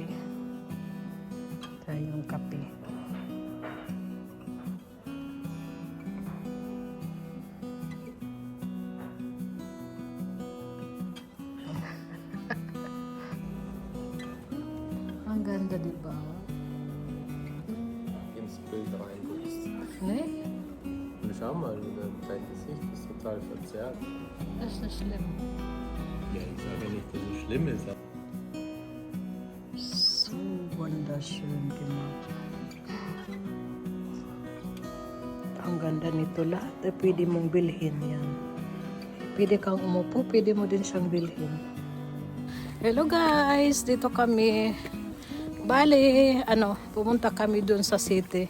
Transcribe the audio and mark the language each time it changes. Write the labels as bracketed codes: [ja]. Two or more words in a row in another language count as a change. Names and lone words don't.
[tl] Tayo yung kape. Ang ganda, diba? [de] Ins Bild reinguckst. Ne? Und schau mal, dein Gesicht ist total verzerrt. Das ist nicht schlimm. Ja, ich sage nicht, dass es schlimm ist. So wunderschön gemacht. [tl] Ang ganda nito lahat. Pwede mong bilhin yan. Pwede kang umupo, pwede mo din siyang bilhin. [en] Hello guys! [tl] Dito kami. Bale, pumunta kami dun sa city.